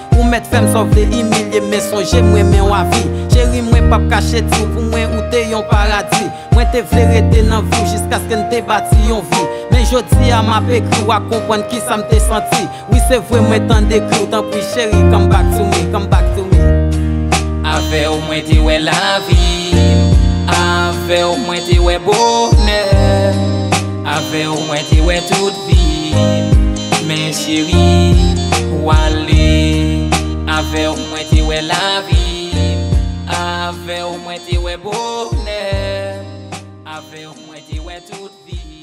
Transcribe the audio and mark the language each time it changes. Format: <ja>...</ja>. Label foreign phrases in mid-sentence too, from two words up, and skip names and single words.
<ht>Ou mèt fè m sòvle imilye, men sonje mwen men w avi. Cheri, mwen pa kache ti ou pou mwen ou te yon paradis. Mwen te vle rete nan vi jiska sk n te bati yon vi. Men jodi a m ap ekri, w a konprann ki sa m te santi. Wi se vre mwen tan de kri, tanpri cheri,</ht> <en>come back to me, come back to me.</en> <ht>Avè ou mwen te wè lavi, avè ou mwen te wè bonè, avè ou mwen te wè tout vi. Men cheri, ou ale, avè ou mwen te wè lavi, avè ou mwen te wè bonè, avè ou mwen te wè tout vi.</ht>